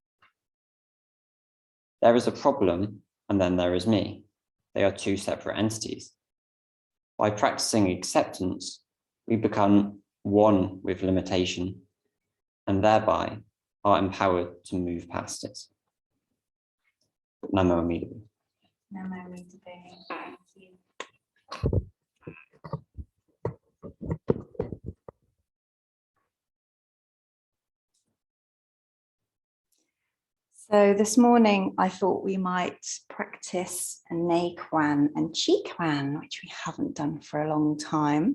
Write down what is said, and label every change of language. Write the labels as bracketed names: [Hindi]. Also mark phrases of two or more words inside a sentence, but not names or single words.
[English] There is a problem, and then there is me. They are two separate entities. By practicing acceptance, we become one with limitation, and thereby are empowered to move past it. Namo Amida. Namo Amida. Thank you. So this morning, I thought we might practice a Nei Quan and Chi Quan, which we haven't done for a long time.